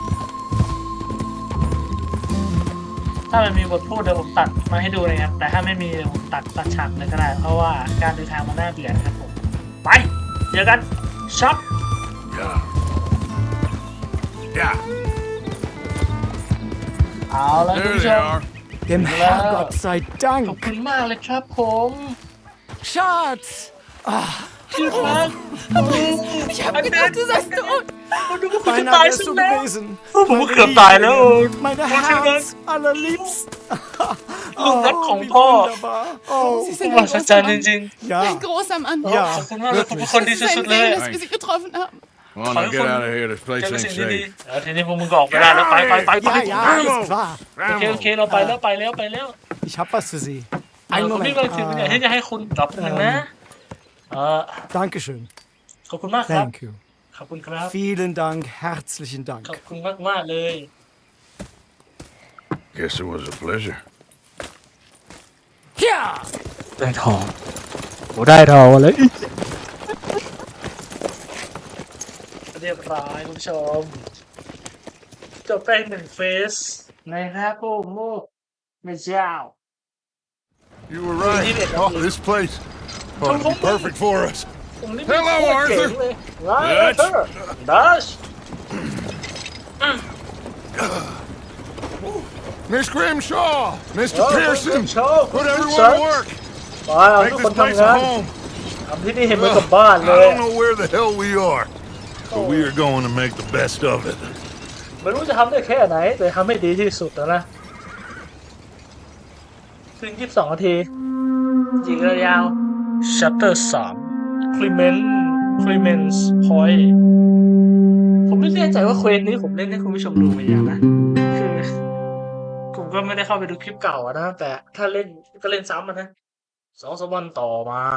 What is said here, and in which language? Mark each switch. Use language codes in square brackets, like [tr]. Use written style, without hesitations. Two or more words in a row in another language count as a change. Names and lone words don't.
[th] ถ้ามันมีบทพูดเดี๋ยวผมตัดมาให้ดูนะครับแต่ถ้าไม่มีเดี๋ยวผมตัดฉากเลยก็ได้เพราะว่าการเดินทางมันน่าเบื่อนะครับผมไปเจอกันช็อป [en] Yeah. Yeah. [th] เอาแล้วคุณ [en] There [th] ผู้ช [en] they [th] ม [en] are. [de] Dem Ja. Herrgott sei [th] ขอบ [de] Dank. [th] คุณมากเลยครับผม [de] Schatz! [th] ชื่อครับ [de] Ich habe gedacht, du seist tot. [th] ดูว่าคุณจะ [de] Beinahe [th] ตาย [de] wärst [th] ซะ [de] du [th] แล้ว [de] gewesen. [th] ผมก็เกือบตายแล้ว [de] Meine Herz allerliebst. [th] ลูกรักของพ่อ [de] Sie [th] ผู้ [de] sind [th] มหั [de] ein [th] ศจรรย์จ [de] großer [th] ริง [de] Mann. Ein großer Mann. [th] ๆขอบคุณมากเลยผมเป็นคนดี [de] Es ist [th] สุด [de] ein [th] ๆเลย [de] Segen, dass wir Sie getroffen haben. [en] Come on, now get out of here. This [th] เจ [en] place [th] อแต่ [en] ain't [th] สิ่งดี [en] safe. [th] ๆทีนี้พวกมึงก็ออกไปได้แล้วไป [de] Ja, ja, ist klar. [th] โอเคเราไปแล้ว [de] Ich hab was für Sie. [th] ผม [de] Einen [th] มี [de] Moment. [th] บางสิ่งบางอย่างที่จะให้คุณตอบหนึ่งนะ [de] Dankeschön. [th] ขอบคุณมากครับ [en] Thank you. [th] ขอบคุณครับ [de] Vielen Dank. Herzlichen Dank. [th] ขอบคุณมากๆเลย [en] Guess it was a pleasure. [th] ได้ทองโอ้ได้ทองเลยเรียบร้อยคุณผู้ชมจบไป1เฟสนะครับโอ้โหไม่เจ้า [en] You were right. it. Oh, this place ought to be perfect for us. [th] ผมนี่ [en] Hello, [th] โคตรเจ๋ง [en] Arthur. [th] เลยว้าวอาร์เธอร์ดัช [en] Miss Grimshaw, Mr. Pearson, put everyone to work. [th] ไปเอา [en] Make [th] ทุกคน [en] this place [th] ทำงาน [en] a home. [th] ทำที่นี่เห็นเหมือนกับบ้าน [en] I [th] เลย [en] don't know where the hell we are, but we are going to make the best of it. [th] ไม่รู้จะทำได้แค่ไหนแต่ทำให้ดีที่สุดนะถึง22 นาทีจริงยาว Chapter 3 Clemens Point ผมไม่แน่ใจว่าเควสนี้ผมเล่นให้คุณผู้ชมดูไปยังนะคือผมก็ไม่ได้เข้าไปดูคลิปเก่านะแต่ถ้าเล่นก็เล่นซ้ำนะ2-3 วันต่อมา